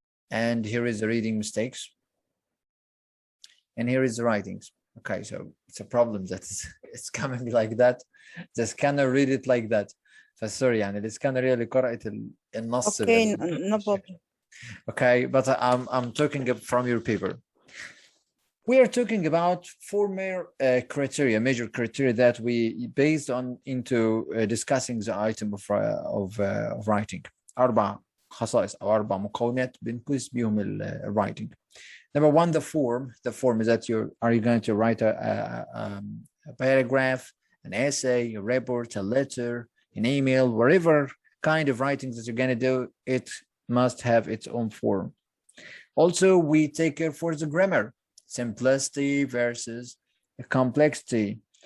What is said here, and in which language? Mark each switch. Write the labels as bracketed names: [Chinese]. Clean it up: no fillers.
[English] And here is the reading mistakes. And here is the writings. Okay, so it's a problem that it's coming like that. The scanner read it like that. [Arabic] فسوري يعني الاسكانر هي اللي قرأت النص. [English] Okay, no problem. Okay, but I'm talking from your paper. We are talking about 4 major criteria that we based on into discussing the item of writing. [Arabic] 4 خصائص أو 4 مقومات بنقيس بيهم الwriting. [English] Number 1, the form. The form is that you going to write a paragraph, an essay, a report, a letter, an email, whatever kind of writing that you're going to do, it must have its own form. Also, we take care for the grammar, simplicity versus complexity.